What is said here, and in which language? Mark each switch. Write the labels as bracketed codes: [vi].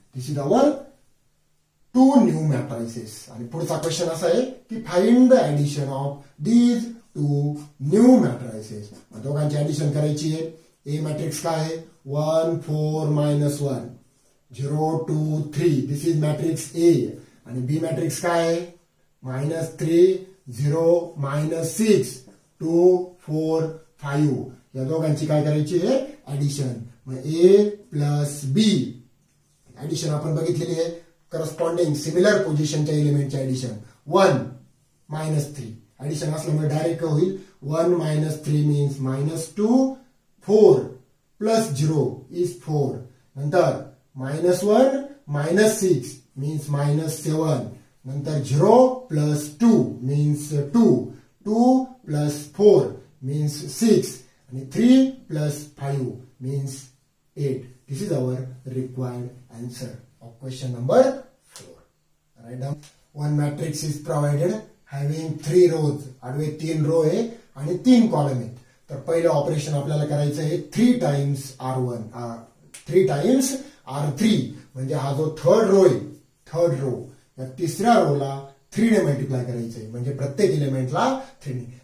[en] This is our 2 new matrices. [mr] आणि पुढचा question असा आहे की [en] Find the addition of these 2 new matrices. [mr] दोघांची ऍडिशन करायची आहे. ए मॅट्रिक्स काय आहे 1 4 -1 0 2 3. दिस इज मॅट्रिक्स ए. आणि बी मॅट्रिक्स काय आहे -3 0 -6 2 4 5. या दोघांची काय करायची आहे ऍडिशन. मग ए प्लस बी ऍडिशन आपण बघितलेली आहे. Corresponding similar पोझिशनच्या एलिमेंटच्या addition 1 -3. ऍडिशन असल्यामुळे डायरेक्ट होईल 1 -3 मीन्स -2 4 प्लस 0 इज 4. नंतर -1 -6 मीन्स -7. नंतर 0 प्लस 2 मीन्स 2 2 प्लस 4 मीन्स 6 आणि 3 plus 5 means 8. [en] This is our required answer of question number 4. Write down. One matrix is provided having 3 rows, [mr] आडवे 3 row आहे आणि 3 column आहेत. तर पहिलं ऑपरेशन आपल्याला करायचं आहे 3 टाइम्स R1, 3 टाइम्स R3, म्हणजे हा जो थर्ड रो आहे, थर्ड रो या तिसऱ्या रोला 3 ने मल्टिप्लाय करायचं आहे, म्हणजे प्रत्येक एलिमेंटला 3 ने.